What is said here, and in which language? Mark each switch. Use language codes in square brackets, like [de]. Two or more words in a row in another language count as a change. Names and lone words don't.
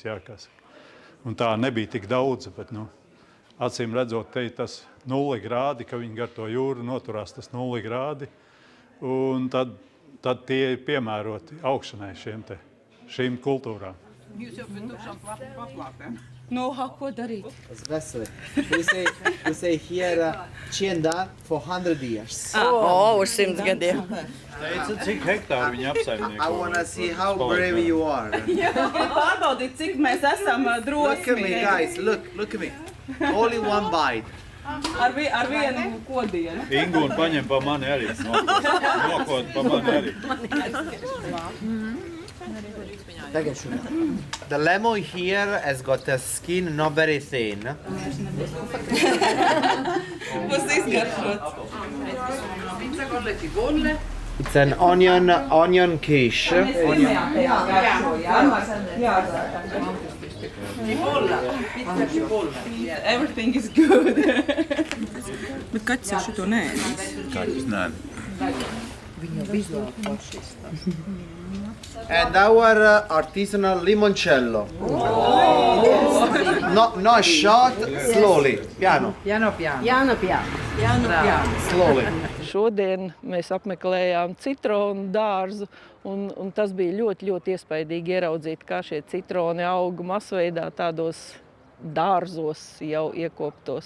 [lv] Jā, un tā nebija tik daudz, bet acīm redzot, te ir tas 0 grādi, ka viņi gar to jūru noturās tas 0 grādi. Un tad tie ir piemēroti augšanai šīm kultūrām. Jūs jau pēc tukšām paplāpēm. Ko darīt? Veseli. [en] We say here Cienda for 100 years. [lv] Uz 100 gadiem. Teica, cik hektāri viņi apsaimnieko? [en] I want to see how brave you are. [lv] Pārbaudīt, cik mēs esam [en] Look at me, [lv] drosmīgi. [en] guys. Look at me. Only one bite. [lv] Ar vienu kodienu. Ingūna paņem pa mani arī. Nokot pa mani arī. [en] The lemon here has got a skin not very thin. [lv] Būs izgaršots. [en] It's an onion quiche. Everything is good. [lv] Bet kaķis jau šito neēdīs. Kaķis nē. [en] And our artisanal limoncello. Not shot, slowly, piano. Slowly. [lv] Šodien mēs apmeklējām citronu dārzu, un tas bija ļoti, ļoti iespaidīgi ieraudzīt, kā šie citroni aug masveidā tādos dārzos jau iekoptos.